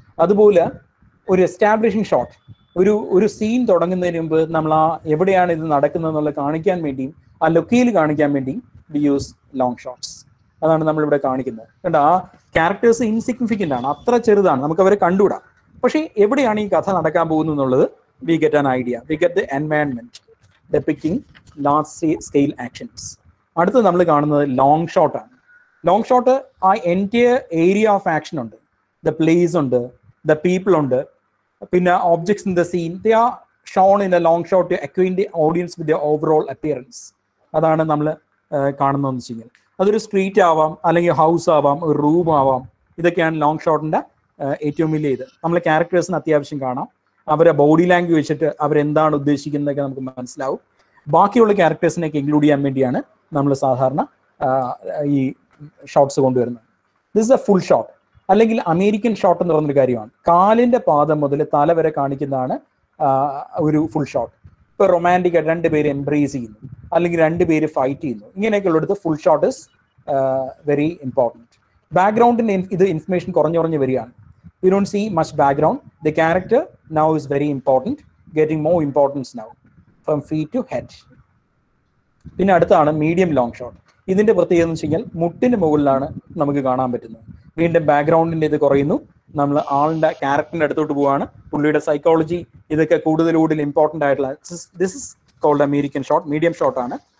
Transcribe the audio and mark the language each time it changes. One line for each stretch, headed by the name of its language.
Malayalam: അതുപോലെ ഒരു establishing shot, ഒരു സീൻ തുടങ്ങുന്നതിന് മുമ്പ് നമ്മൾ ആ എവിടെയാണ് ഇത് നടക്കുന്നത് എന്നുള്ളത് കാണിക്കാൻ വേണ്ടിയും ആ ലൊക്കേയിൽ കാണിക്കാൻ വേണ്ടിയും
English: We use long shots.
Malayalam: അതാണ് നമ്മളിവിടെ കാണിക്കുന്നത്. കണ്ടോ, ആ ക്യാരക്ടേഴ്സ് ഇൻസിഗ്നിഫിക്കൻ്റ് ആണ്, അത്ര ചെറുതാണ്, നമുക്ക് അവരെ കണ്ടുകൂടാം. പക്ഷേ എവിടെയാണ് ഈ കഥ നടക്കാൻ പോകുന്നത് എന്നുള്ളത്
English: we get an idea. We get the environment depicting large scale actions.
Malayalam: അടുത്തത് നമ്മൾ കാണുന്നത് ലോങ് ഷോട്ടാണ്.
English: Long shot ആ entire area of action ഉണ്ട്, the place ഉണ്ട്, ദ പീപ്പിൾ ഉണ്ട്, പിന്നെ objects in the scene, they are shown in a long shot to acquaint the audience with the overall appearance.
Malayalam: അതാണ് നമ്മൾ കാണുന്നതെന്ന് വെച്ച് കഴിഞ്ഞാൽ അതൊരു സ്ട്രീറ്റ് ആവാം, അല്ലെങ്കിൽ ഹൗസ് ആവാം, ഒരു റൂം ആവാം. ഇതൊക്കെയാണ് ലോങ് ഷോട്ടിൻ്റെ ഏറ്റവും വലിയ ഇത്. നമ്മൾ ക്യാരക്ടേഴ്സിന് അത്യാവശ്യം കാണാം, അവരെ ബോഡി ലാംഗ്വേജ് വെച്ചിട്ട് അവരെന്താണ് ഉദ്ദേശിക്കുന്നതൊക്കെ നമുക്ക് മനസ്സിലാവും. ബാക്കിയുള്ള ക്യാരക്ടേഴ്സിനെയൊക്കെ ഇൻക്ലൂഡ് ചെയ്യാൻ വേണ്ടിയാണ് നമ്മൾ സാധാരണ ഈ ഷോട്ട്സ് കൊണ്ടുവരുന്നത്.
English: this is a full shot,
Malayalam: അല്ലെങ്കിൽ അമേരിക്കൻ ഷോട്ട് എന്ന് പറഞ്ഞൊരു കാര്യമാണ്. കാലിൻ്റെ പാദം മുതൽ തല വരെ കാണിക്കുന്നതാണ് ഒരു ഫുൾ ഷോട്ട്. ഇപ്പോൾ റൊമാൻറ്റിക് ആയിട്ട് 2 പേര് എംബ്രേസ് ചെയ്യുന്നു, അല്ലെങ്കിൽ 2 പേര് ഫൈറ്റ് ചെയ്യുന്നു, ഇങ്ങനെയൊക്കെ ഉള്ളിടത്ത്
English: Full shot is very important.
Malayalam: ബാക്ക്ഗ്രൗണ്ടിൻ്റെ ഇത് ഇൻഫർമേഷൻ കുറഞ്ഞു വരികയാണ്.
English: We don't see much background. The character now is very important, getting more importance now from feet to head.
Malayalam: പിന്നെ അടുത്താണ് മീഡിയം ലോങ് ഷോട്ട്. ഇതിന്റെ പ്രത്യേകത എന്ന് വെച്ച് കഴിഞ്ഞാൽ മുട്ടിന് മുകളിലാണ് നമുക്ക് കാണാൻ പറ്റുന്നത്. വീണ്ടും ബാക്ക്ഗ്രൗണ്ടിന്റെ ഇത് കുറയുന്നു, നമ്മൾ ആളിന്റെ ക്യാരക്ടറിന്റെ അടുത്തോട്ട് പോവാണ്. പുള്ളിയുടെ സൈക്കോളജി ഇതൊക്കെ കൂടുതൽ ഇമ്പോർട്ടൻ്റ് ആയിട്ടുള്ള
English: This is cold American shot.
Malayalam: Medium ഷോട്ടാണ്.